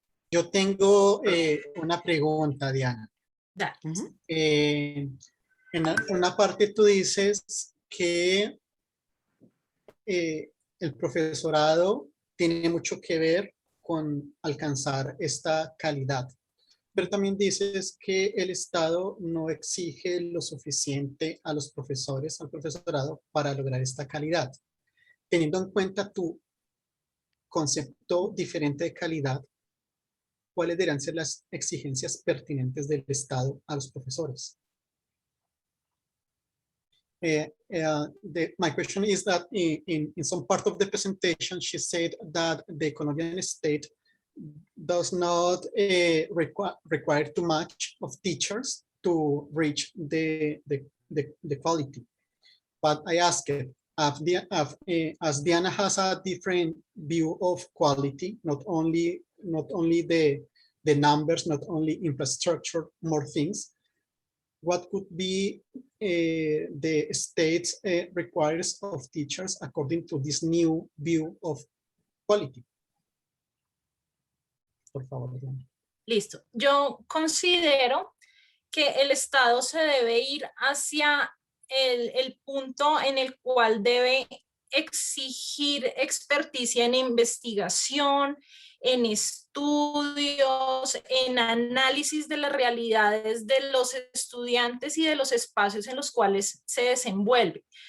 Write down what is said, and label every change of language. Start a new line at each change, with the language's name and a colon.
Spanish: Yo tengo una pregunta, Diana. En una parte tú dices que el profesorado tiene mucho que ver con alcanzar esta calidad, pero también dices que el Estado no exige lo suficiente a los profesores, al profesorado, para lograr esta calidad. teniendo en cuenta tu concepto diferente de calidad, ¿cuáles deberían ser las exigencias pertinentes del Estado a los profesores?
English: My question is that in some part of the presentation, she said that the Colombian state does not require too much of teachers to reach the quality. But I asked, as Diana has a different view of quality, not only the numbers, not only infrastructure, more things, what could be the state's requires of teachers according to this new view of quality?
Spanish: Por favor, Diana. Listo. Yo considero que el Estado se debe ir hacia el punto en el cual debe exigir experticia en investigación, en estudios, en análisis de las realidades de los estudiantes y de los espacios en los cuales se desenvuelve.